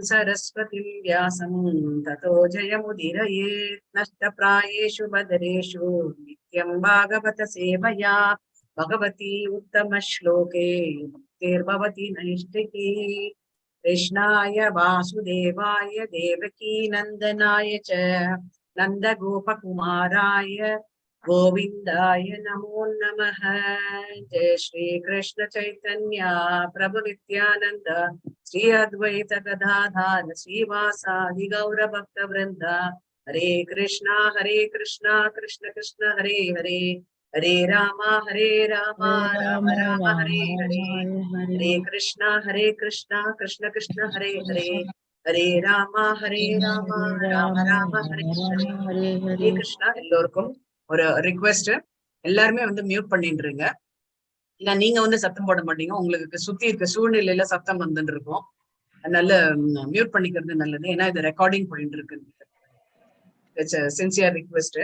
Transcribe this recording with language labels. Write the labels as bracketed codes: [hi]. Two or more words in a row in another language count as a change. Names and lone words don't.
[sa] सरस्वतीं व्यासं ततो जयमुदीरयेत् नष्टप्रायेषु भद्रेषु नित्यं भागवत सेवया भगवति उत्तम श्लोके मुक्तिर्भवति नैष्ठिकी कृष्णाय वासुदेवाय देवकी नन्दनाय च नन्दगोपकुमाराय गोविंदाय नमो नमः। जय श्री कृष्ण चैतन्य प्रभु नित्यानंद श्री अद्वैत गदाधर श्रीवासादि गौर भक्त वृंद हरे कृष्णा कृष्ण कृष्ण हरे हरे हरे राम राम राम हरे हरे हरे कृष्णा कृष्ण कृष्ण हरे हरे हरे राम राम राम हरे हरे हरे कृष्णा [ta] எல்லோருக்கும் ஒரு ரிக்வெஸ்ட், எல்லாருமே வந்து மியூட் பண்ணிட்டுருங்க. இல்ல நீங்க வந்து சத்தம் போட மாட்டீங்க, உங்களுக்கு சுத்தி இருக்க சூழ்நிலையில சத்தம் வந்துட்டு இருக்கும். அதனால மியூட் பண்ணிக்கிறது நல்லது. ஏன்னா இது ரெக்கார்டிங் போயிட்டு இருக்கு. [en] sincere request.